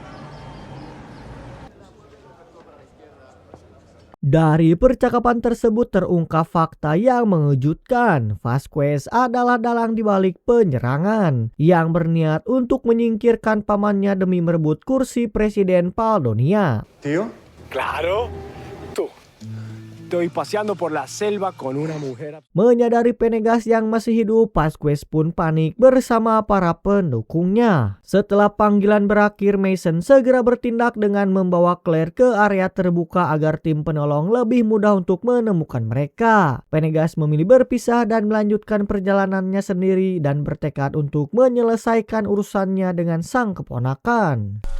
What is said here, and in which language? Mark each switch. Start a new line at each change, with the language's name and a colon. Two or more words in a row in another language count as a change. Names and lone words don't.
Indonesian: Dari percakapan tersebut terungkap fakta yang mengejutkan. Vasquez adalah dalang dibalik penyerangan yang berniat untuk menyingkirkan pamannya demi merebut kursi Presiden Paledonia.
Spanish: Tío. Claro. Tú. Estoy paseando por la selva con una mujer.
Indonesian: Menyadari Venegas yang masih hidup, Vasquez pun panik bersama para pendukungnya. Setelah panggilan berakhir, Mason segera bertindak dengan membawa Claire ke area terbuka agar tim penolong lebih mudah untuk menemukan mereka. Venegas memilih berpisah dan melanjutkan perjalanannya sendiri dan bertekad untuk menyelesaikan urusannya dengan sang keponakan.